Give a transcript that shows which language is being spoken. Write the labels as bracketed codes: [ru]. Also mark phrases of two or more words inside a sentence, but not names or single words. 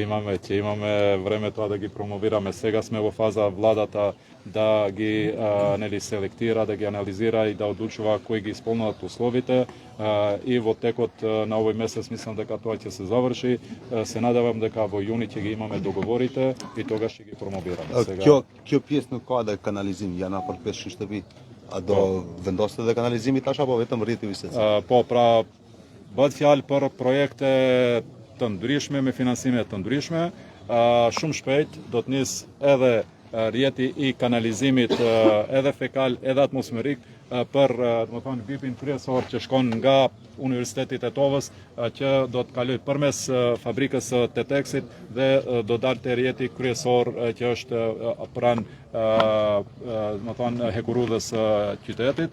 [mk] Ќе имаме време тоа да ги промовираме. Сега сме во фаза владата да ги селектира, да ги анализира и да одлучува кои ги исполнуваат условите, и во текот на овој месец мислам дека тоа ќе се заврши. Се надевам дека во јуни ќе ги имаме договорите и тогаш ќе ги промовираме. [sq] Kjo pjesë nuk ka dhe kanalizim, janë afër 500 shtëpi. A do vendosite dhe kanalizimi tash apo vetëm rrjeti secili? Po, pra bëhet fjalë për projekte të ndryshme me financime të ndryshme. Shumë shpejt do të nis edhe rrjeti i kanalizimit edhe fekal edhe atmosferik për VIP-in kryesor që shkon nga Universiteti i Tetovës, që do të kaloj përmes fabrikës Tetexit dhe do dalë te rrjeti kryesor që është pranë hekurudhës qytetit.